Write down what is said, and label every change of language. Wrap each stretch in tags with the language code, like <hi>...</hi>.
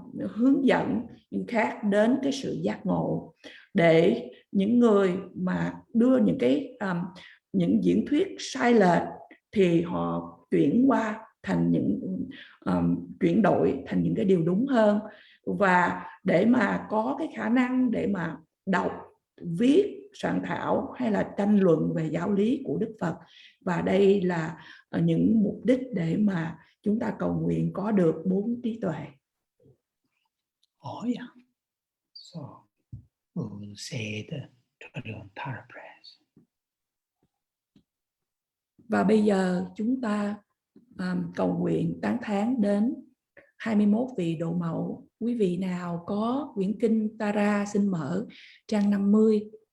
<vi>hướng dẫn những khác đến cái sự giác ngộ, để những người mà đưa những diễn thuyết sai lệch thì họ chuyển đổi thành những cái điều đúng hơn, và để mà có cái khả năng để mà đọc, viết, soạn thảo hay là tranh luận về giáo lý của Đức Phật. Và đây là những mục đích để mà chúng ta cầu nguyện có được 4 trí tuệ.</vi> <en>Oh yeah. So we'll say the Tadon paraphrase.</en> <vi>Và bây giờ chúng ta cầu nguyện tán thán đến 21 vị độ mẫu. Quý vị nào có quyển kinh Tara xin mở trang 50.</vi>